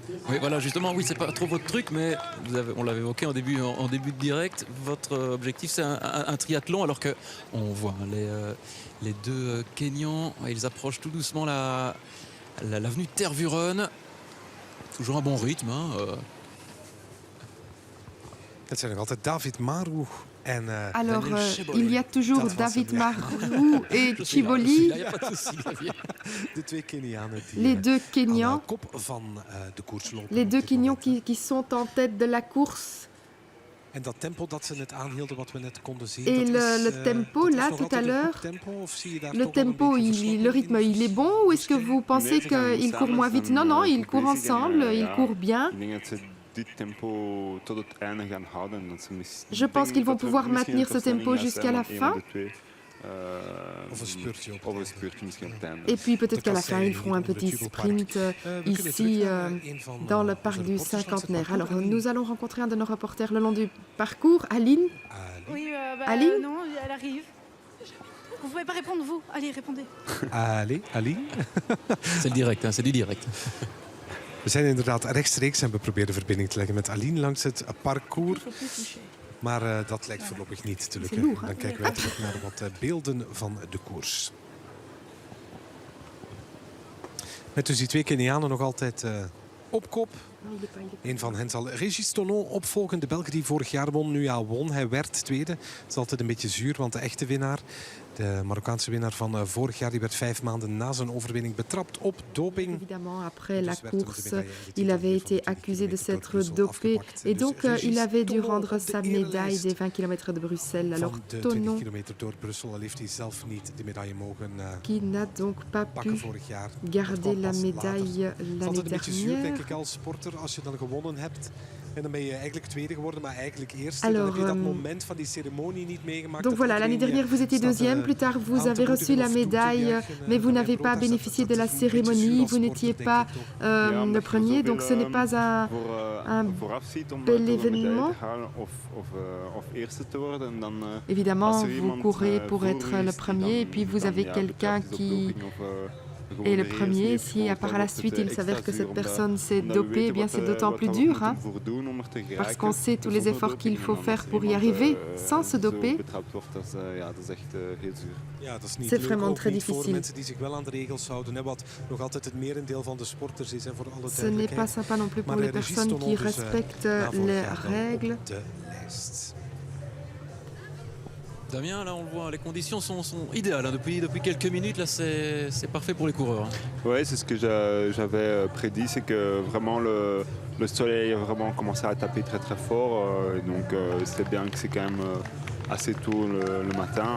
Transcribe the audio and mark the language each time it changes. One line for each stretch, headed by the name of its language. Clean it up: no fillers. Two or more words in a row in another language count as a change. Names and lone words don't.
French: Oui, voilà, justement, oui, c'est pas trop votre truc, mais on l'avait évoqué en début de direct. Votre objectif, c'est un triathlon, alors que on voit les deux Kenyans, ils approchent tout doucement l'avenue Tervuren. Toujours un bon rythme.
Dutch: Het zijn nog altijd David Marou en
French: alors
Dutch: Daniel Cheboli.
French: il y a toujours
Dutch: Dat was
French: David
Dutch: hem, ja.
French: Marou et Il Chiboli, n'y a pas de souci, Xavier.
Dutch: De twee Kenianen die
French: les deux
Dutch: aan de
French: Kenyans,
Dutch: kop van de koers lopen.
French: les
Dutch: op
French: deux
Dutch: dit
French: Kenyans
Dutch: moment, hè.
French: qui sont en tête de la course.
Dutch: En dat tempo dat ze net aanhielden, wat we net konden zien.
French: Et
Dutch: dat is,
French: le tempo,
Dutch: dat is
French: là,
Dutch: nog
French: tout à
Dutch: altijd een
French: l'heure,
Dutch: goed tempo, of zie je daar
French: Le
Dutch: toch wel een
French: tempo,
Dutch: beetje
French: le
Dutch: verslongen
French: rythme,
Dutch: in?
French: il est bon ou est-ce que vous pensez
Dutch: Nee, ze gaan
French: qu'ils
Dutch: samen
French: courent moins vite?
Dutch: zijn,
French: Non, non, ils courent
Dutch: competitie en,
French: ensemble, ils
Dutch: ja,
French: courent bien.
Dutch: Ik denk dat ze dit tempo tot het einde gaan houden. Dat ze
French: Je pense qu'ils vont pouvoir maintenir ce tempo jusqu'à la fin.
Dutch: Of een spurtje op. Of een spurtje misschien op het einde.
French: Et puis peut-être qu'à la fin, ils feront un petit sprint ici dans le parc du Cinquantenaire. Alors nous allons rencontrer un de nos reporters le long du parcours, Aline. Oui, Aline non, elle arrive. Vous pouvez pas répondre, vous. Allez, répondez. Allez, Aline. C'est le direct, c'est du direct.
Dutch: We zijn inderdaad rechtstreeks en we proberen verbinding te leggen met Aline langs het parcours. Maar dat lijkt voorlopig niet te lukken.
French: lourd, hè?
Dutch: Dan kijken wij terug naar wat beelden van de koers. Met dus die twee Kenianen nog altijd op kop. Een van hen zal Régis Tonon opvolgen. De Belg die vorig jaar won, nu al won. Hij werd tweede. Het is altijd een beetje zuur, want de echte winnaar, de Marokkaanse winnaar van vorig jaar, die werd 5 maanden na zijn overwinning betrapt op doping.
French: Évidemment, après la course, il avait été accusé de s'être dopé et donc il avait dû rendre sa médaille des 20 km de Bruxelles. Alors
Dutch: Van de 20
French: Tonon,
Dutch: kilometer door Brussel al heeft hij zelf niet de medaille mogen
French: qui n'a donc pas
Dutch: pakken
French: pu
Dutch: vorig jaar.
French: garder la médaille
Dutch: Het is
French: l'année
Dutch: altijd een beetje zuur, denk
French: dernière.
Dutch: ik, als sporter, als je dan gewonnen hebt. En dan ben je eigenlijk tweede geworden, maar eigenlijk eerste.
French: Alors,
Dutch: Dan heb je dat moment van die ceremonie niet meegemaakt.
French: Donc voilà, l'année dernière vous étiez deuxième, plus tard vous avez reçu la médaille, mais vous n'avez pas bénéficié de la cérémonie, vous n'étiez pas le premier, donc ce n'est pas un bel événement. Évidemment, vous courez pour être le premier et puis vous avez quelqu'un qui est le premier. Si par la suite il s'avère que cette personne s'est dopée, eh bien c'est d'autant plus dur, hein, parce qu'on sait tous les efforts qu'il faut faire pour y arriver sans se doper.
Dutch: Ja, dat is niet
French: C'est
Dutch: leuk,
French: vraiment
Dutch: ook
French: très
Dutch: niet voor
French: difficile.
Dutch: mensen die zich wel aan de regels houden, hè, wat nog altijd het merendeel van de sporters is, hè, voor alle
French: Ce n'est
Dutch: duidelijkheid.
French: pas sympa non plus pour
Dutch: Maar
French: les
Dutch: Régis
French: personnes
Dutch: Tonon
French: qui
Dutch: dus,
French: respectent
Dutch: na vorig
French: les
Dutch: jaar dan
French: règles.
Dutch: op de lijst.
French: Damien, là on le voit, les conditions sont idéales. Hein. Depuis quelques minutes, là c'est parfait pour les coureurs. Hein. Oui, c'est ce que j'avais prédit, c'est que vraiment le soleil a vraiment commencé à taper très fort. Donc c'est bien que c'est quand même assez tôt le matin.